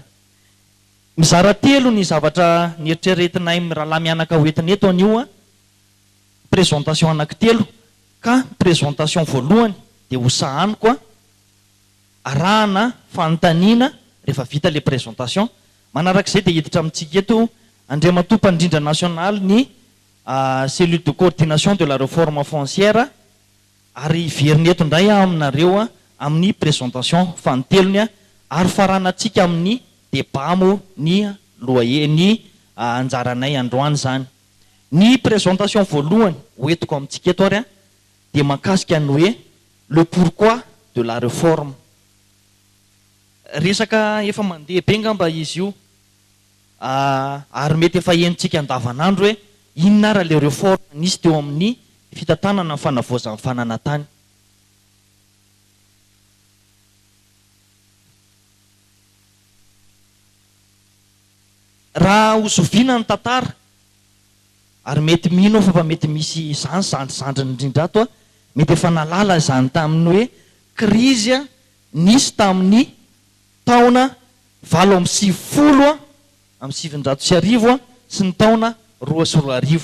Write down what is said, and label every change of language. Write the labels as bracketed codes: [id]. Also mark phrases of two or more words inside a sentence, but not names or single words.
[mg] Mizara telo ny zavatra nieritreretinay rahalahy mianaka hoentina eto anio présentation anankitelo ka présentation voalohany dia hosahaniko arahana fanontaniana rehefa vita [fr] le présentation. [mg] Manarak'izay dia hiditra amintsika eto Andriamatompandrindra national ny [fr] cellule de coordination de la réforme foncière [mg] ary veriny eto indray aminareo amin'ny présentation fanotelony ary faranatsika amin'ny débat mo ny ny anjaranay androany zany. Ny présentation voalohany hoentiko amintsika eto ary dia makasika ny hoe [fr] le pourquoi de la réforme. [mg] Resaka efa mandeha be ngamba izy io ary mety efa henontsika andavanandro hoe inona ara [fr] le réforme [mg] nisy teo amin'ny fitantanana ny fanavaozan'ny fananantany. Raha hozoviana ny tantara ary mety mino fa mety misy izany zandrizandriny indrindra ato mety efa nalala izany tamin'ny hoe crise nisy tamin'ny taona 2020 amin'ny 700 sy ny taona 2020.